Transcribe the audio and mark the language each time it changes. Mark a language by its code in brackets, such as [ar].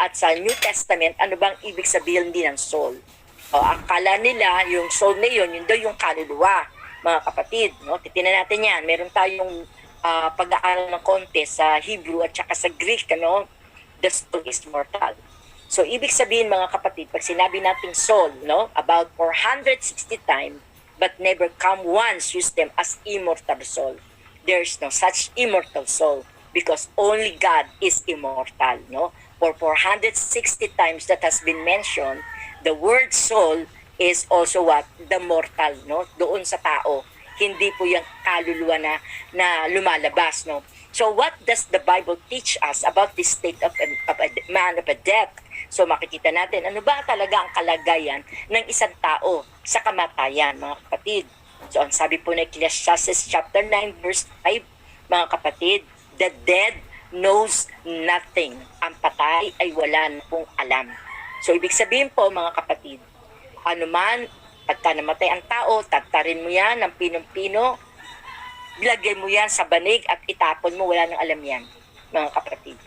[tl] At sa New Testament, ano bang ibig sabihin din ng soul? O, akala nila yung soul na yun daw yung kaluluwa, mga kapatid, no? Titingnan natin yan. Meron tayong pag-aaral ng konti sa Hebrew at saka sa Greek, ano? [en] The soul is mortal. [tl] So, ibig sabihin, mga kapatid, pag sinabi nating soul, no? [en] About 460 times, but never come once use them as immortal soul. There is no such immortal soul, because only God is immortal, no? For 460 times that has been mentioned, the word soul is also what? The mortal, no? [tl] Doon sa tao. Hindi po yung kaluluwa na lumalabas, no? [en] So what does the Bible teach us about this state of a man of a death? [tl] So makikita natin, ano ba talaga ang kalagayan ng isang tao sa kamatayan, mga kapatid? So ang sabi po ng Ecclesiastes chapter 9 verse 5, mga kapatid, [en] the dead knows nothing. [tl] Ang patay ay wala na pong alam. So, ibig sabihin po, mga kapatid, anuman, pagka namatay ang tao, tatarin mo yan ng pinong-pino, bilagay mo yan sa banig at itapon mo, wala nang alam yan, mga kapatid.